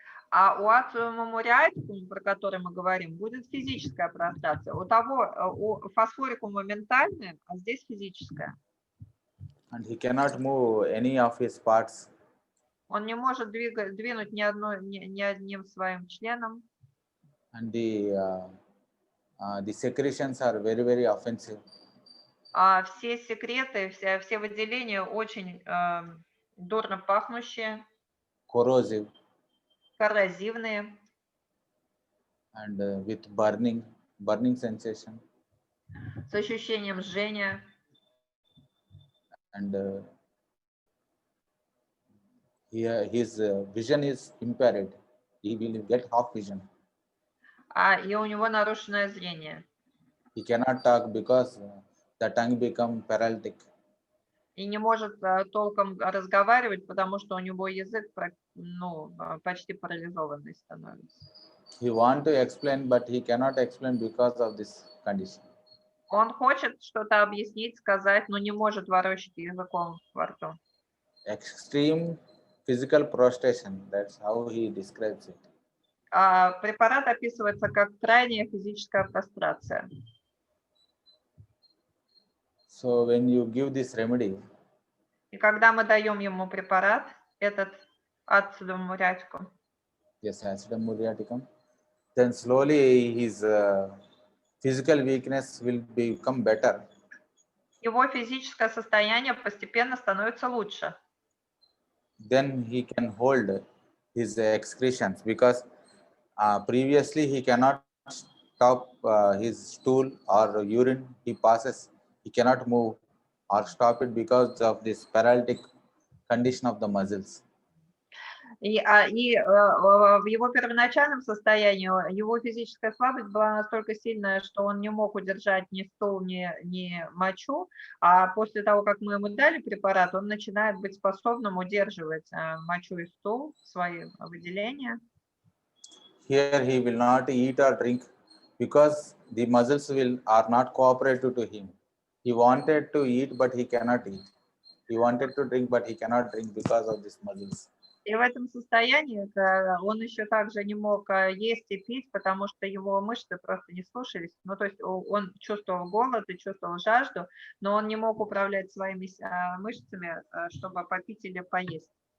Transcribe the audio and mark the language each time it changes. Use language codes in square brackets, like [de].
[ru] А у ацидума муриатикума, про который мы говорим, будет физическая прострация. У фосфорикума ментальная, а здесь физическая. [en] And he cannot move any of his parts. [ru] Он не может двинуть ни одним своим членом. [en] And the secretions are very, very offensive. [ru] Все секреты, все выделения очень дурно пахнущие, [en] Corrosive. [ru] коррозивные. [en] And with burning sensation. [ru] С ощущением жжения. [en] And his vision is impaired. He will get half vision. [ru] И у него нарушенное зрение. [en] He cannot talk because the tongue become paralytic. [ru] И не может толком разговаривать, потому что у него язык почти парализованный становится. [en] He want to explain, but he cannot explain because of this condition. [ru] Он хочет что-то объяснить, сказать, но не может ворочать языком во рту. [en] Extreme physical prostration. That's how he describes it. [ru] Препарат описывается как крайняя физическая прострация. [en] So when you give this remedy, [ru] и когда мы даем ему препарат, этот ацидум муриатикум, [en] yes, acidum muriaticum, then slowly his physical weakness will become better. [ru] Его физическое состояние постепенно становится лучше. [en] Then he can hold his excretions because previously he cannot stop his stool or urine he passes. He cannot move or stop it because of this paralytic condition of the muscles. [ru] И в его первоначальном состоянии его физическая слабость была настолько сильная, что он не мог удержать ни стул, ни мочу. А после того, как мы ему дали препарат, он начинает быть способным удерживать мочу и стул, свои выделения. [en] Here he will not eat or drink because the muscles are not cooperative to him. He wanted to eat, but he cannot eat. He wanted to drink, but he cannot drink because of these muscles. [ru] И в этом состоянии он еще также не мог есть и пить, потому что его мышцы просто не слушались. Ну, то есть он чувствовал голод и чувствовал жажду, но он не мог управлять своими мышцами, чтобы попить или поесть.